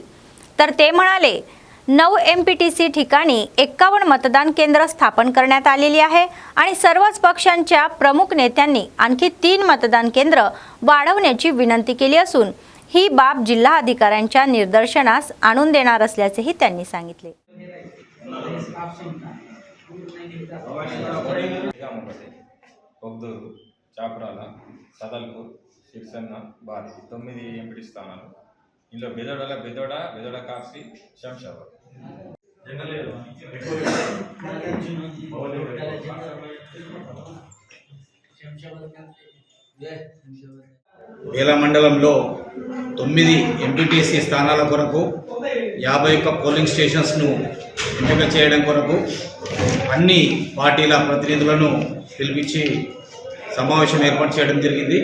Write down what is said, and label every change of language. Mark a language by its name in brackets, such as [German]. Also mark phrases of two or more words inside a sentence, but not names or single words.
[Marathi] तर ते म्हणाले 9 एमपीटीसी ठिकाणी 51 मतदान केंद्र स्थापन करण्यात आलेली आहे आणि सर्वच पक्षांच्या प्रमुख नेत्यांनी आणखी 3 मतदान केंद्र वाढवण्याची विनंती केली असून ही बाब जिल्हा अधिकाऱ्यांच्या निदर्शनास आणून देणार असल्याचेही त्यांनी सांगितले. [Telugu] పొగ్దూరు, చాపరాల, సదల్పూర్, సిరిసన్న, బారి 9 ఎంపీటీ స్థానాలు. ఇందులో బెదోడ కాఫీ, శంషాబాద్. బేలా మండలంలో 9 ఎంపీటీసీ స్థానాల కొరకు 51 [English] polling stations [Telugu] ఎంపిక చేయడం కొరకు అన్ని పార్టీల ప్రతినిధులను పిలిపించి సమావేశం ఏర్పాటు చేయడం జరిగింది.